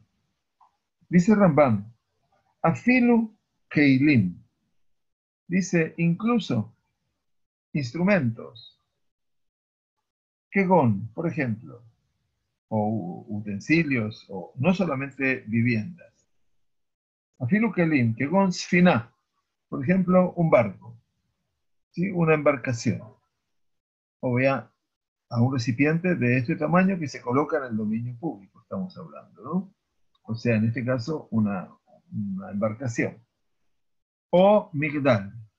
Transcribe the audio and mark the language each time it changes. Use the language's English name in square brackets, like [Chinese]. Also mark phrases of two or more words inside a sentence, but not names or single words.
[Spanish] Dice Rambam, [Hebrew] אפילו כלים, [Spanish] dice incluso instrumentos, kegon, por ejemplo, o utensilios, o no solamente viviendas. [Hebrew] אפילו כלים, כגון ספינה, [Spanish] por ejemplo, un barco, ¿sí? Una embarcación, o vea a un recipiente de este tamaño que se coloca en el dominio público, estamos hablando, ¿no? O sea, en este caso, una embarcación. O migdal.